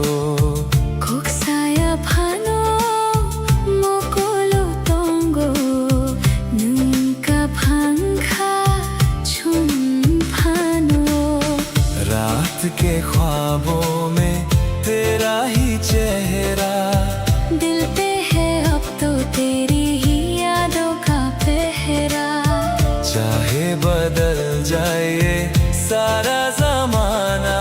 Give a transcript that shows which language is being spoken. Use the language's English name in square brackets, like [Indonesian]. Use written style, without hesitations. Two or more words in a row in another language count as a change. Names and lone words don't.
[Kok Borok] Koksaya pano, Mokolo tongo, Nunca panka, chun pano. [Hindi] रात के ख्वाबों में तेरा ही चेहरा दिल पे है अब तो तेरी ही यादों का पहरा. चाहे बदल जाए ये सारा जमाना